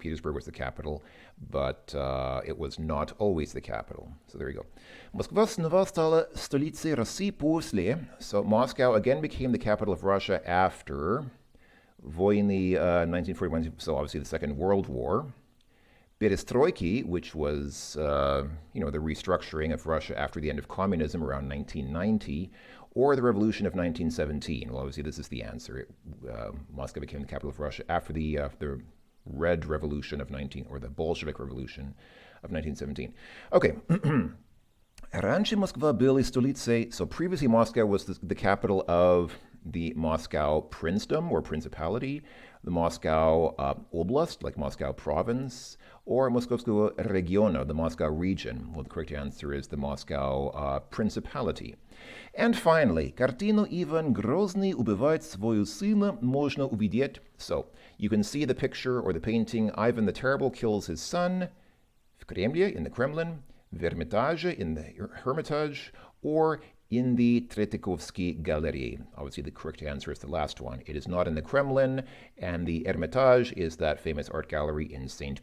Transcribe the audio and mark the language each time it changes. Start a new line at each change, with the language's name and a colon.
English: Petersburg was the capital, but it was not always the capital. So there you go.
Russian: Москва снова стала столицей России после.
English: So Moscow again became the capital of Russia after
Russian: войны 1941,
English: so obviously the Second World War. Perestroiki, which was, the restructuring of Russia after the end of communism around 1990, or the revolution of 1917. Well, obviously, this is the answer. Moscow became the capital of Russia after the Red Revolution of the Bolshevik Revolution of 1917. Okay.
Russian: Раньше Москва была столицей.
English: So previously, Moscow was the capital of the Moscow princedom or principality, the Moscow oblast, like Moscow province, or
Russian: Moskovskого региона,
English: the Moscow region. Well, the correct answer is the Moscow principality. And finally,
Russian: картину Иван Грозный убивает своего сына можно увидеть.
English: So, you can see the picture or the painting, Ivan the Terrible kills his son,
Russian: в Кремле,
English: in the Kremlin,
Russian: в Эрмитаже,
English: in the Hermitage, or in the Tretyakovsky Gallery. Obviously, the correct answer is the last one. It is not in the Kremlin, and the Hermitage is that famous art gallery in St.